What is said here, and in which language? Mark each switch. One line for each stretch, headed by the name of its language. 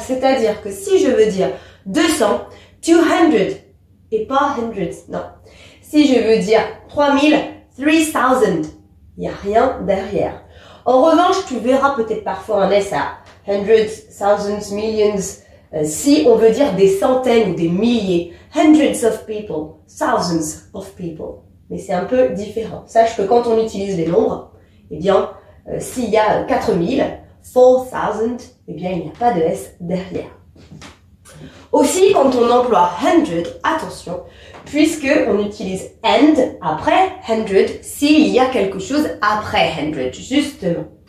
French: C'est-à-dire que si je veux dire 200, 200 et pas 100, non. Si je veux dire 3000, 3000, il n'y a rien derrière. En revanche, tu verras peut-être parfois un S à 100, 1000, millions, si on veut dire des centaines ou des milliers.
English: Hundreds of people, thousands of people.
French: Mais c'est un peu différent. Sache que quand on utilise les nombres, eh bien, s'il y a 4000, 4000, eh bien, il n'y a pas de S derrière. Aussi, quand on emploie 100, attention, puisque on utilise and après 100, s'il y a quelque chose après 100, justement.